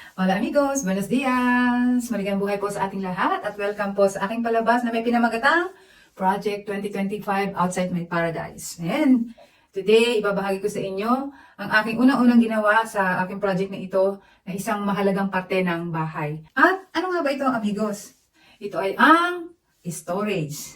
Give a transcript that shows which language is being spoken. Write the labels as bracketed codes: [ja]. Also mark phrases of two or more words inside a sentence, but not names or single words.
[es] Hola amigos, buenos dias! [tl] Maligayang buhay po sa ating lahat at welcome po sa aking palabas na may pinamagatang Project 2025 Outside My Paradise. [en] And today, [tl] ibabahagi ko sa inyo ang aking unang-unang ginawa sa aking project na ito na isang mahalagang parte ng bahay. At ano nga ba ito amigos? Ito ay ang storage.